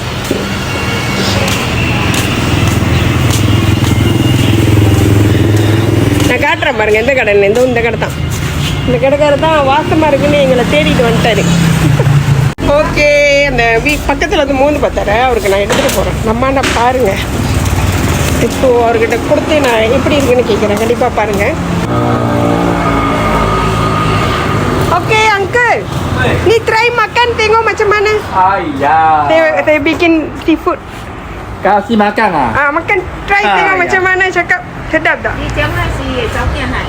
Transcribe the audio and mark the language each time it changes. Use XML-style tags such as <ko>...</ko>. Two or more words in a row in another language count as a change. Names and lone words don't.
<ta>நான் காட்டுறேன் பாருங்கள் எந்த கடையில். இந்த கடை தான். இந்த கடைக்காரர் தான் வாசமாக இருக்குன்னு எங்களை தேடிட்டு வந்துட்டார். ஓகே, அந்த பக்கத்தில் வந்து மூந்து பார்த்தாரு. அவருக்கு நான் எடுத்துகிட்டு போகிறேன். நம்மாண்டா பாருங்கள். இப்போது அவர்கிட்ட கொடுத்து நான் எப்படி இருக்குன்னு கேட்குறேன். கண்டிப்பாக பாருங்கள்.</ta> <ms>Oke, Uncle. Ni try makan tengok macam mana. Saya bikin seafood. Kasih makan ah? Makan try tengok macam mana, cakap sedap tak? Ni jangan si Zaukian hai.</ms>